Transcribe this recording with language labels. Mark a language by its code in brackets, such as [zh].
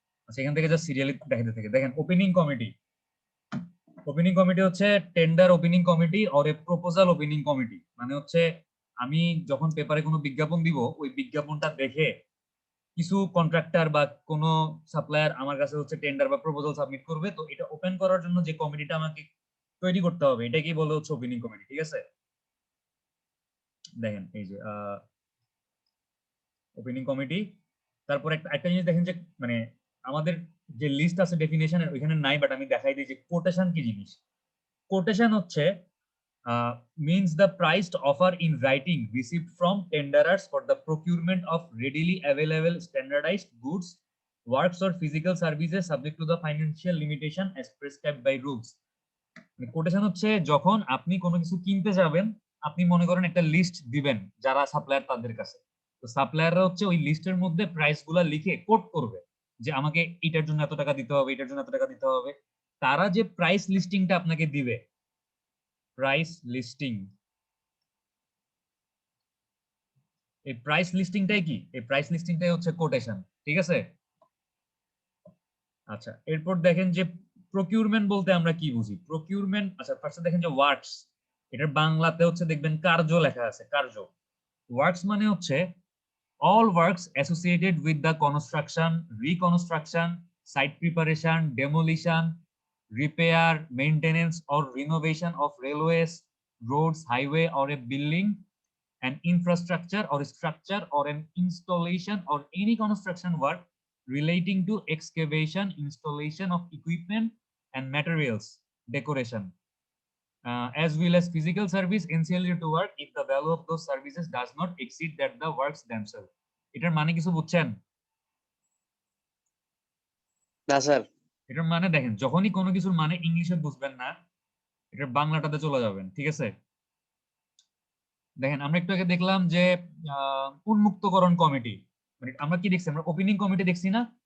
[bn] আচ্ছা এখান থেকে যা সিরিয়ালি দেখাতে থাকে, দেখেন ওপেনিং কমিটি। ওপেনিং কমিটি হচ্ছে tender opening committee or a proposal opening committee, মানে হচ্ছে আমি যখন পেপারে কোনো বিজ্ঞাপন দিব, ওই বিজ্ঞাপনটা দেখে কিছু কন্ট্রাক্টর বা কোনো সাপ্লায়ার আমার কাছে হচ্ছে টেন্ডার বা প্রপোজাল সাবমিট করবে, তো এটা ওপেন করার জন্য যে কমিটিটা আমাকে তৈরি করতে হবে এটাকেই বলে হচ্ছে ওপেনিং কমিটি, ঠিক আছে? দেখেন এই যে ওপেনিং কমিটি। তারপর একটা একটা জিনিস দেখেন যে মানে আমাদের যে লিস্ট আছে ডেফিনেশনের ওইখানে নাই, বাট আমি দেখাই দিই যে কোটেশন কি জিনিস। কোটেশন হচ্ছে [en] means the priced offer in writing received from tenderers for the procurement of readily available standardized goods, works or physical services subject to the financial limitation as prescribed by rules. [bn] Quotation হচ্ছে যখন আপনি কোনো কিছু কিনতে যাবেন, আপনি মনে করেন একটা লিস্ট দিবেন যারা সাপ্লায়ার তাদের কাছে, তো সাপ্লায়াররা হচ্ছে ওই লিস্টের মধ্যে প্রাইস গুলা লিখে কোট করবে যে আমাকে এটার জন্য এত টাকা দিতে হবে, এটার জন্য এত টাকা দিতে হবে। তারা যে প্রাইস লিস্টিংটা আপনাকে দিবে, প্রাইস লিস্টিং, এই প্রাইস লিস্টিংটাই কি, এই প্রাইস লিস্টিংটাই হচ্ছে কোটেশন, ঠিক আছে? আচ্ছা এরপর দেখেন যে প্রকিউরমেন্ট বলতে আমরা কি বুঝি। প্রকিউরমেন্ট, আচ্ছা ফার্স্টে দেখেন যে ওয়ার্কস, এটার বাংলাতে হচ্ছে দেখবেন কার্য লেখা আছে, কার্য। ওয়ার্কস মানে হচ্ছে [en] all works associated with the construction, reconstruction, site preparation, demolition, repair, maintenance or renovation of railways, roads, highway or a building, an infrastructure or structure or an installation or any construction work relating to excavation, installation of equipment and materials, decoration, as well as physical service ancillary to work if the value of those services does not exceed that the works themselves. [bn] এটার মানে কিছু বুঝছেন? না sir. এটার মানে দেখেন যখনই কোনো কিছুর মানে ইংলিশে বুঝবেন না, এটার বাংলাটাতে চলে যাবেন, ঠিক আছে? দেখেন আমরা একটু আগে দেখলাম যে উন্মুক্তকরণ কমিটি, মানে আমরা কি দেখছি, আমরা ওপেনিং কমিটি দেখছি না?